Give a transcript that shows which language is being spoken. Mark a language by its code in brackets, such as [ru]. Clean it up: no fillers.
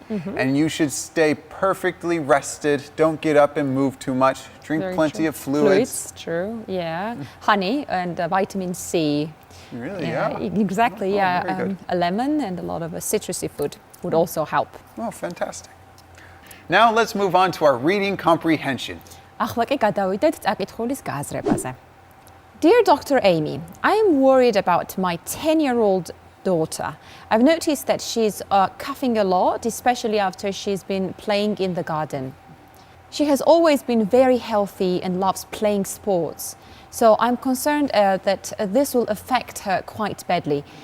[en] And you should stay perfectly rested. Don't get up and move too much. Drink plenty of fluids. True, yeah. Honey and vitamin C. Really, yeah. Exactly, Oh, yeah. very good. A lemon and a lot of citrusy food would also help. Oh, fantastic. Now let's move on to our reading comprehension. [ka] ახლა კი გადავიდეთ წაკითხulis გააზრებაზე. [en] Dear Dr. Amy, I am worried about my 10-year-old daughter. I've noticed that she's coughing a lot, especially after she's been playing in the garden. She has always been very healthy and loves playing sports. So I'm concerned that this will affect her quite badly.